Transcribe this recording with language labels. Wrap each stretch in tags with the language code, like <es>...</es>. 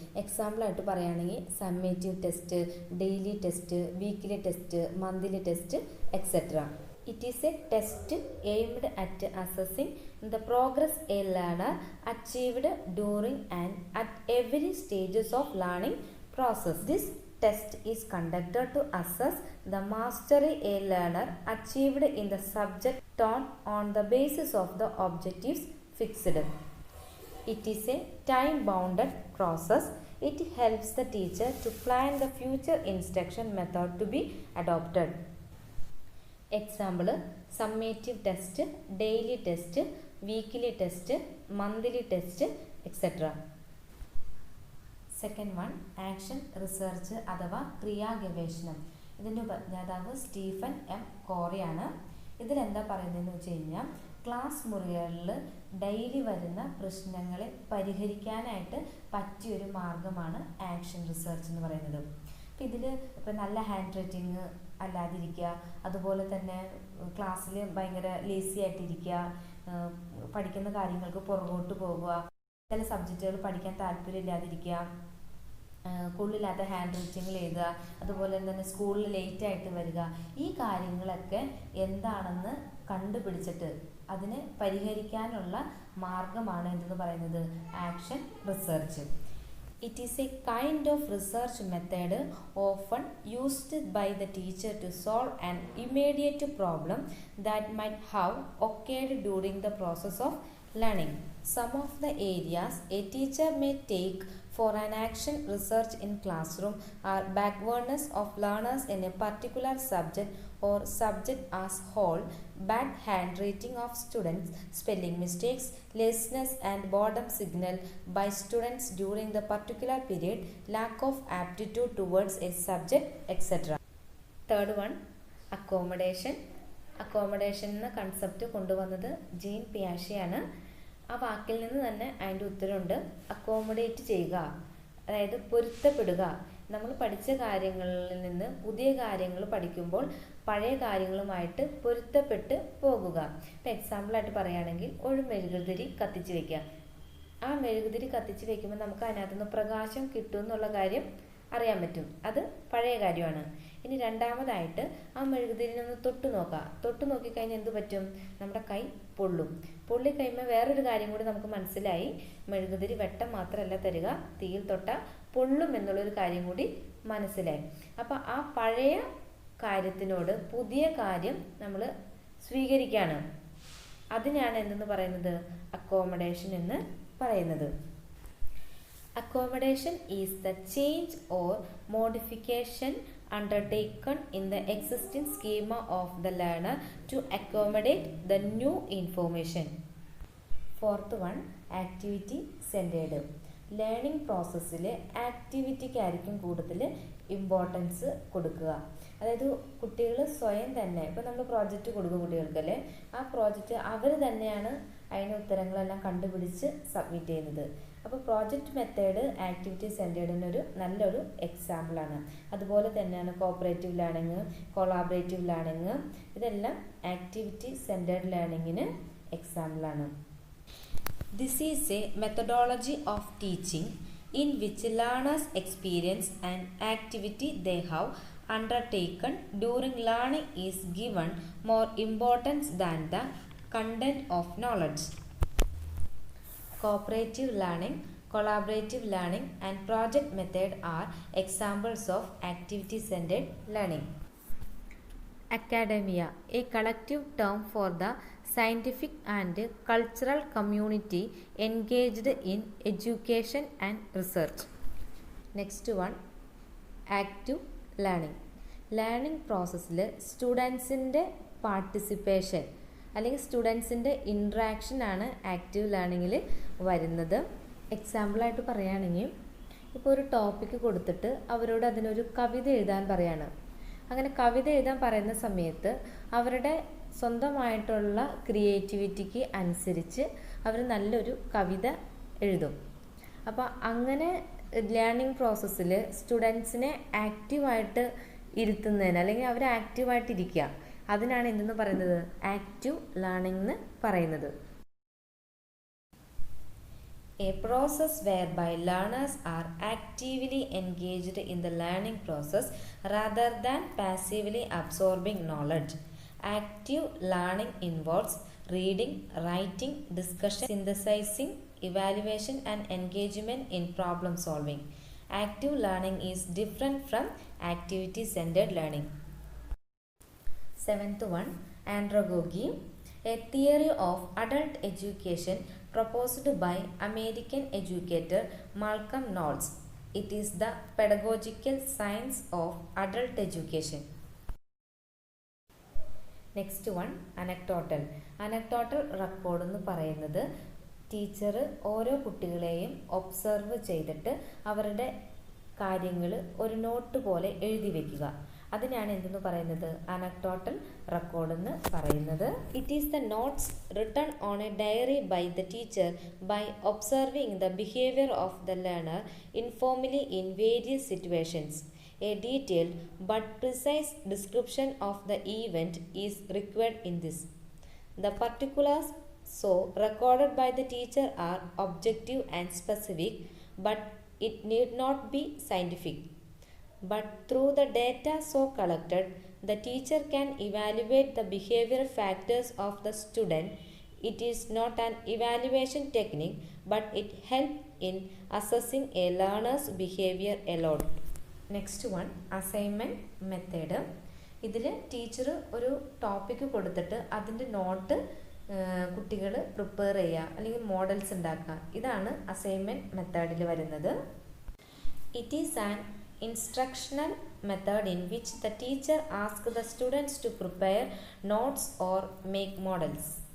<ml>എക്സാമ്പിളായിട്ട് പറയുകയാണെങ്കിൽ summative test, daily test, weekly test, monthly test etcetera.</ml> <en>It is a test aimed at assessing the progress a learner achieved during and at every stages of learning process. This test is conducted to assess the mastery a learner achieved in the subject taught on the basis of the objectives fixed. It is a time-bounded process. It helps the teacher to plan the future instruction method to be adopted. Example: summative test, daily test, weekly test, monthly test, etc. Second one, action research</en> <ml>അഥവാ ക്രിയാഗവേഷണം. ഇതിൻ്റെ ഉപജ്ഞാതാവ് Stephen M കോറിയാണ്. ഇതിലെന്താ പറയുന്നതെന്ന് വെച്ച് കഴിഞ്ഞാൽ class മുറികളിൽ daily വരുന്ന പ്രശ്നങ്ങളെ പരിഹരിക്കാനായിട്ട് പറ്റിയൊരു മാർഗമാണ് ആക്ഷൻ റിസർച്ച് എന്ന് പറയുന്നത്. അപ്പം ഇതിൽ ഇപ്പം നല്ല ഹാൻഡ് റൈറ്റിങ് അല്ലാതിരിക്കുക, അതുപോലെ തന്നെ ക്ലാസ്സിൽ ഭയങ്കര ലേസി ആയിട്ടിരിക്കുക, പഠിക്കുന്ന കാര്യങ്ങൾക്ക് പുറകോട്ട് പോകുക, ചില സബ്ജക്റ്റുകൾ പഠിക്കാൻ താല്പര്യമില്ലാതിരിക്കുക, കൊള്ളില്ലാത്ത ഹാൻഡ് റൈറ്റിങ്ങിൽ എഴുതുക, അതുപോലെ തന്നെ സ്കൂളിൽ ലേറ്റ് ആയിട്ട് വരിക, ഈ കാര്യങ്ങളൊക്കെ എന്താണെന്ന് കണ്ടുപിടിച്ചിട്ട് അതിനെ പരിഹരിക്കാനുള്ള മാർഗമാണ് എന്തെന്ന് പറയുന്നത്, action research.</ml> <en>It is a kind of research method often used by the teacher to solve an immediate problem that might have occurred during the process of learning. Some of the areas a teacher may take for an action research in classroom are backwardness of learners in a particular subject or subject as whole, bad handwriting of students, spelling mistakes, laziness and boredom signal by students during the particular period, lack of aptitude towards a subject, etc. Third one, accommodation.</en> <ml>Accommodation എന്ന concept കൊണ്ടുവന്നത് gene പിയാഷെയാണ്. ആ വാക്കിൽ നിന്ന് തന്നെ അതിൻ്റെ ഉത്തരമുണ്ട്, accommodate ചെയ്യുക, അതായത് പൊരുത്തപ്പെടുക. നമ്മൾ പഠിച്ച കാര്യങ്ങളിൽ നിന്ന് പുതിയ കാര്യങ്ങൾ പഠിക്കുമ്പോൾ പഴയ കാര്യങ്ങളുമായിട്ട് പൊരുത്തപ്പെട്ട് പോകുക. ഇപ്പം എക്സാമ്പിളായിട്ട് പറയുകയാണെങ്കിൽ ഒരു മെഴുകുതിരി കത്തിച്ച് വയ്ക്കുക. ആ മെഴുകുതിരി കത്തിച്ച് വയ്ക്കുമ്പോൾ നമുക്ക് അതിനകത്തുനിന്ന് പ്രകാശം കിട്ടും എന്നുള്ള കാര്യം അറിയാൻ പറ്റും, അത് പഴയ കാര്യമാണ്. ഇനി രണ്ടാമതായിട്ട് ആ മെഴുകുതിരിനൊന്ന് തൊട്ട് നോക്കുക. തൊട്ട് നോക്കിക്കഴിഞ്ഞാൽ എന്ത് പറ്റും, നമ്മുടെ കൈ പൊള്ളും. പൊള്ളിക്കഴിയുമ്പോൾ വേറൊരു കാര്യം കൂടി നമുക്ക് മനസ്സിലായി, മെഴുകുതിരി വെട്ടം മാത്രമല്ല തരിക, തീയിൽ തൊട്ട പൊള്ളും എന്നുള്ളൊരു കാര്യം കൂടി മനസ്സിലായി. അപ്പം ആ പഴയ കാര്യത്തിനോട് പുതിയ കാര്യം നമ്മൾ സ്വീകരിക്കുകയാണ്. അതിനാണ് എന്തെന്ന് പറയുന്നത്, അക്കോമഡേഷൻ എന്ന് പറയുന്നത്.</ml> <en>Accommodation is the change or modification undertaken in the existing schema of the learner to accommodate the new information. Fourth one, activity centered.</en> <ml>Learning പ്രോസസ്സിൽ ആക്ടിവിറ്റിക്കായിരിക്കും കൂടുതൽ ഇമ്പോർട്ടൻസ് കൊടുക്കുക. അതായത് കുട്ടികൾ സ്വയം തന്നെ, ഇപ്പോൾ നമ്മൾ പ്രോജക്റ്റ് കൊടുക്കും കുട്ടികൾക്കല്ലേ, ആ പ്രോജക്റ്റ് അവർ തന്നെയാണ് അതിന് ഉത്തരങ്ങളെല്ലാം കണ്ടുപിടിച്ച് സബ്മിറ്റ് ചെയ്യുന്നത്. അപ്പോൾ പ്രോജക്റ്റ് മെത്തേഡ് ആക്ടിവിറ്റി സെൻറ്റേർഡിനൊരു നല്ലൊരു എക്സാമ്പിളാണ്. അതുപോലെ തന്നെയാണ് കോപ്പറേറ്റീവ് ലേണിംഗ്, കൊളാബറേറ്റീവ് ലേണിംഗ്, ഇതെല്ലാം ആക്ടിവിറ്റി സെൻറ്റേർഡ് ലേണിങ്ങിന് എക്സാമ്പിളാണ്.</ml> <en>This is a methodology of teaching in which learners experience an activity they have undertaken during learning is given more importance than the content of knowledge. Cooperative learning, collaborative learning and project method are examples of activity-centered learning. Academia, a collective term for the scientific and cultural community engaged in education and research. Next one, active learning.</en> <ml>Learning പ്രോസസ്സിൽ സ്റ്റുഡൻസിൻ്റെ participation അല്ലെങ്കിൽ സ്റ്റുഡൻസിൻ്റെ ഇൻട്രാക്ഷനാണ് active ലേണിങ്ങിൽ വരുന്നത്. എക്സാമ്പിളായിട്ട് പറയുകയാണെങ്കിൽ ഇപ്പോൾ ഒരു topic കൊടുത്തിട്ട് അവരോട് അതിനൊരു കവിത എഴുതാൻ പറയാണ്. അങ്ങനെ കവിത എഴുതാൻ പറയുന്ന സമയത്ത് അവരുടെ സ്വന്തമായിട്ടുള്ള ക്രിയേറ്റിവിറ്റിക്ക് അനുസരിച്ച് അവർ നല്ലൊരു കവിത എഴുതും. അപ്പോൾ അങ്ങനെ ലേണിംഗ് പ്രോസസ്സിൽ സ്റ്റുഡൻസിനെ ആക്റ്റീവായിട്ട് ഇരുത്തുന്നതിന് അല്ലെങ്കിൽ അവർ ആക്റ്റീവായിട്ടിരിക്കുക, അതിനാണ് എന്തെന്ന് പറയുന്നത്, ആക്റ്റീവ് ലേണിംഗ് എന്ന് പറയുന്നത്.</ml> <en>A process whereby learners are actively engaged in the learning process rather than passively absorbing knowledge. Active learning involves reading, writing, discussion, synthesizing, evaluation and engagement in problem solving. Active learning is different from activity-centered learning. Seventh one, andragogy, a theory of adult education proposed by American educator Malcolm Knowles. It is the pedagogical science of adult education. Next one, anecdotal.</en> <ml>Anecdotal record എന്ന് പറയുന്നത് teacher ഓരോ കുട്ടികളെയും observe ചെയ്തിട്ട് അവരുടെ കാര്യങ്ങൾ ഒരു not പോലെ എഴുതി വയ്ക്കുക, അതിനാണ് എന്തെന്ന് പറയുന്നത്, അനക്ടോട്ടൽ റെക്കോർഡ് എന്ന് പറയുന്നത്.</ml> <en>It is the notes written on a diary by the teacher by observing the behaviour of the learner informally in various situations. A detailed but precise description of the event is required in this. The particulars so recorded by the teacher are objective and specific, but it need not be scientific. But through the data so collected, the teacher can evaluate the behavioral factors of the student. It is not an evaluation technique, but it helps in assessing a learner's behavior alone. Next one, assignment method.</en> <ml>ഇതിൽ teacher ഒരു topic കൊടുത്തിട്ട് അതിൻ്റെ not കുട്ടികൾ prepare ചെയ്യുക അല്ലെങ്കിൽ models ഉണ്ടാക്കുക, ഇതാണ് assignment മെത്തേഡിൽ വരുന്നത്.</ml> <en>It is an instructional method in which the teacher ask the students to prepare notes or make models.</en>